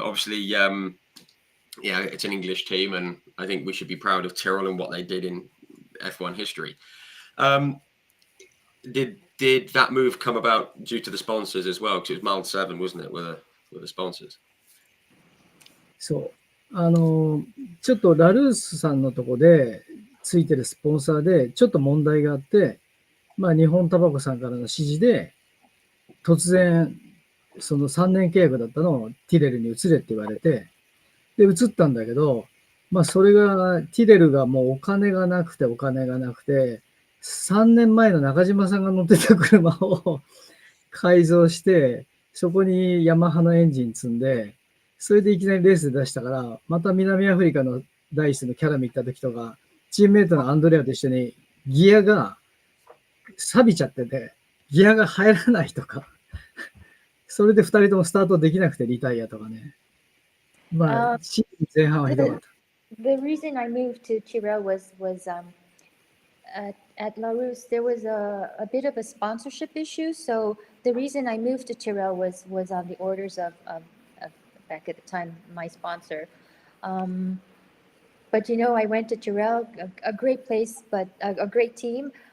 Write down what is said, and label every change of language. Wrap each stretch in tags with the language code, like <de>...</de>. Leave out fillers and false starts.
<en>Obviously, it's an English team, and I think we should be proud of Tyrrell and what they did in F1 history. Did that move come about due to the sponsors as well? Because it was Mile 7, wasn't it, with the sponsors?</en> <ja>そう。ちょっとラルースさんのとこでついてるスポンサーでちょっと問題があって、日本タバコさんからの指示で、突然、その3年契約だったのをティレルに移れって言われて、で、移ったんだけど、それが、ティレルがもうお金がなくて、3年前の中島さんが乗ってた車を改造して、そこにヤマハのエンジン積んで、それでいきなりレースで出したから、また南アフリカのダイスのキャラミ行った時とか、チームメイトのアンドレアと一緒にギアが錆びちゃってて、ギアが入らないとか、それで2人ともスタートできなくてリタイアとかね。シーズン前半はひどかった。</ja> <en>The reason I moved to Tyrrell was at La Rousse, there was a bit of a sponsorship issue. So the reason I moved to Tyrrell was on the orders of back at the time, my sponsor. But I went to Tyrrell, a great place, but a great team.</en>